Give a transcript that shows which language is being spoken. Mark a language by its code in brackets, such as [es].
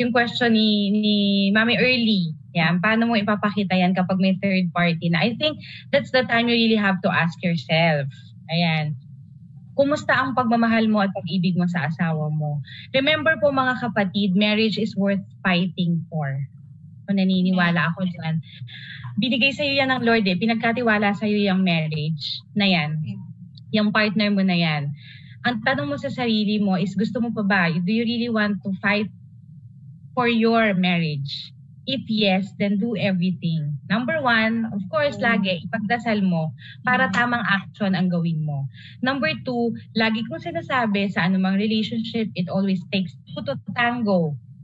[tl] Yung question ni Mami Early. Yan, paano mo ipapakita yan kapag may third party na? [en] I think that's the time you really have to ask yourself. [tl] Ayan. Kumusta ang pagmamahal mo at pag-ibig mo sa asawa mo? Remember po mga kapatid, [en] marriage is worth fighting for. [tl] Kung naniniwala ako dyan. Binigay sa'yo yan ng Lord pinagkatiwala sa'yo yung marriage na yan. Yung partner mo na yan. Ang tanong mo sa sarili mo is, gusto mo pa ba? [en] Do you really want to fight for your marriage? If yes, then do everything. Number 1, of course, [tl] lagi ipagdasal mo para tamang action ang gawin mo. [en] Number 2, [tl] lagi kong sinasabi sa anumang [en] relationship, it always takes 2 to tango.